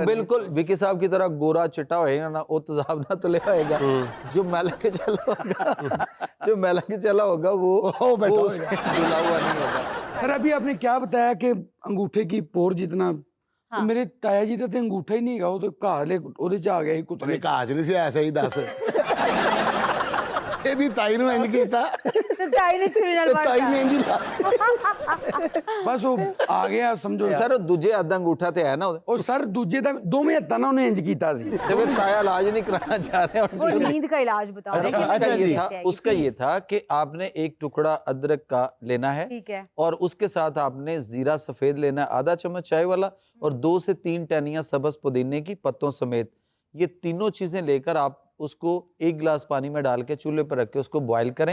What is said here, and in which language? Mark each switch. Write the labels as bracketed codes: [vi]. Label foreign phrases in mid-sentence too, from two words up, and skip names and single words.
[hi] बिल्कुल विकी साहब की तरह गोरा चिट्टा होएगा ना, वो तेजाब ना तो ले आएगा। जो मैला के चला होगा, जो मैला के चला होगा वो धुला हुआ नहीं होगा। सर अभी आपने क्या बताया कि अंगूठे की पोर जितना, तो मेरे ताया जी तो अंगूठा ही नहीं गा, [pa] ਉਹ ਤਾਂ ਘਾਲੇ ਓਦੇ ਚ ਆ ਗਿਆ ਕੁਤਰੇ। ਕਾਜ ਨਹੀਂ ਸੀ ਐਸੇ ਹੀ ਦੱਸ ਇਹਦੀ ਤਾਈ ਨੂੰ ਇੰਜ ਕੀਤਾ ਤੇ ਤਾਈ ਨੇ ਛੁਰੀ ਨਾਲ ਮਾਰਤਾ, ਤਾਈ ਨੇ ਇੰਜ [hi] बस वो आ गया समझो [pa] ਸਰ ਦੂਜੇ ਅੱਧਾ ਅੰਗੂਠਾ ਤੇ ਹੈ ਨਾ ਉਹ ਸਰ ਦੂਜੇ ਦਾ ਦੋਵੇਂ ਹੱਥਾਂ ਨਾਲ ਉਹਨੇ ਇੰਜ ਕੀਤਾ ਸੀ। [hi] तो फिर ताया इलाज नहीं कराना चाह रहे वो नींद का इलाज बताओ। उसका ये था कि आपने एक टुकड़ा अदरक का लेना है, ठीक है, और उसके साथ आपने जीरा सफेद लेना है आधा चम्मच चाय वाला, और 2 से 3 टहनियां सब्ज पुदीने की पत्तों समेत। ये तीनों चीजें लेकर आप उसको 1 गिलास पानी में डाल के चूल्हे पर रख के उसको बॉईल करें।